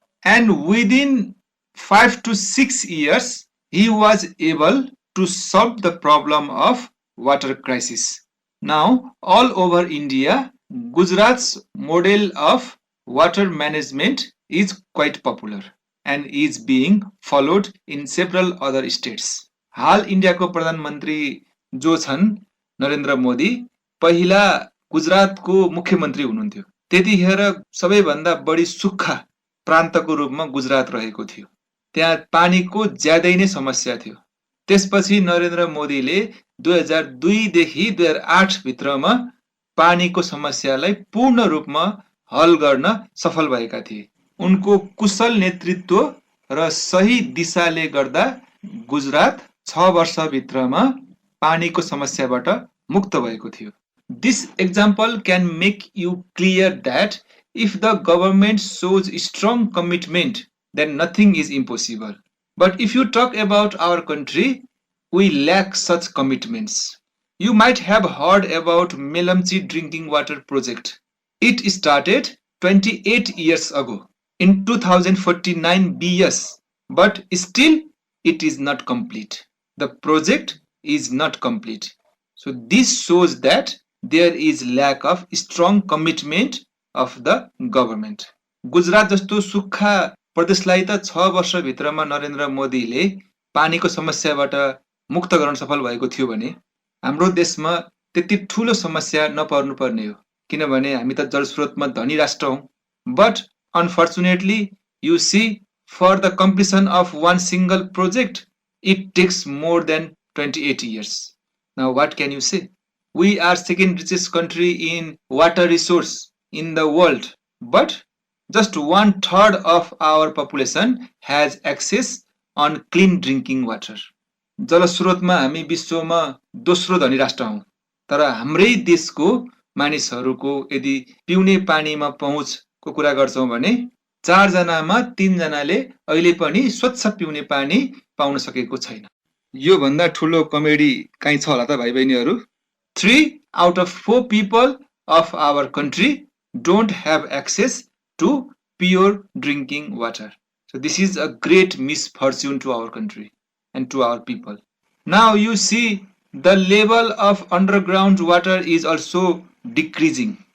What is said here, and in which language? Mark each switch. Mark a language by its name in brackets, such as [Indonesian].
[English] And within 5 to 6 years, he was able to solve the problem of water crisis. Now, all over India, Gujarat's model of water management is quite popular and is being followed in several other states. [Nepali] हाल इन्डियाको प्रधानमन्त्री जो छन् नरेन्द्र मोदी पहिला गुजरातको मुख्यमन्त्री हुनुहुन्थ्यो. त्यतिखेर सबैभन्दा बढी सुक्खा प्रान्तको रूपमा गुजरात रहेको थियो. त्यहाँ पानीको ज्यादै नै समस्या थियो. त्यसपछि नरेन्द्र मोदीले 2002 देखि 2008 भित्रमा पानीको समस्यालाई पूर्ण रूपमा हल गर्न सफल भएका थिए. उनको कुशल नेतृत्व र सही दिशाले गर्दा गुजरात 6 वर्षभित्रमा पानीको समस्याबाट मुक्त भएको थियो. [English] This example can make you clear that if the government shows strong commitment, then nothing is impossible. But if you talk about our country, we lack such commitments. You might have heard about Melamchi drinking water project. It started 28 years ago in 2049 BS, but still it is not complete. The project is not complete. So this shows that there is lack of strong commitment of the government. [Nepali] Gujarat जस्तो सुक्खा प्रदेशलाई त 6 वर्षभित्रमा नरेन्द्र मोदीले पानीको समस्याबाट मुक्त गर्न सफल भएको थियो भने हाम्रो देशमा त्यति ठूलो समस्या नपर्नु पर्ने हो, किनभने हामी त जलस्रोतमा धनी राष्ट्र हौं. [English] But unfortunately, you see, for the completion of one single project, it takes more than 28 years. Now what can you say? We are second richest country in water resource in the world, but just 1/3 of our population has access on clean drinking water. [Nepali] जलस्रोतमा हामी विश्वमा दोस्रो धनी राष्ट्र हौं, तर हाम्रै देशको मानिसहरूको यदि पिउने पानीमा पहुँचको कुरा गर्छौं भने 4 जनामा 3 जनाले अहिले पनि स्वच्छ पिउने पानी पाउन सकेको छैन. यो भन्दा ठूलो कमेडी काई छ होला त भाइ बहिनीहरु? [English] 3 out of 4 people of our country don't have access to pure drinking water. So this is a great misfortune to our country and to our people. Now you see, the level of underground water is also decreasing.